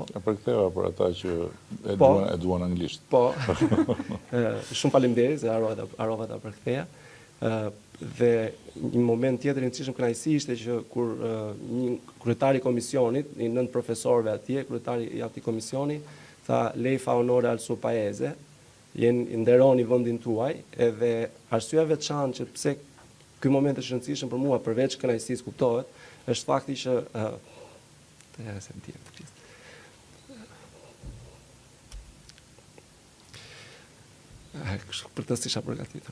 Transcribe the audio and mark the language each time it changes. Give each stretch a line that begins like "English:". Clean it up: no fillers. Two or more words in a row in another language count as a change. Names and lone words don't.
Albanian: Ja përktheva për ata që e duan anglisht. Po. Shumë faleminderit se harrova ta përktheja. Dhe një moment tjetër i rëndësishëm kënaqësi ishte që kur një kryetari i komisionit, i 9 profesorëve atje, kryetari i atij komisioni, tha
Italian: lei fa onore al suo paese,
Albanian: nderoni vendin tuaj, edhe arsyeja veçantë që pse ky moment është rëndësishëm për mua përveç kënaqësisë kuptohet, është fakti që për të isha përgatitur.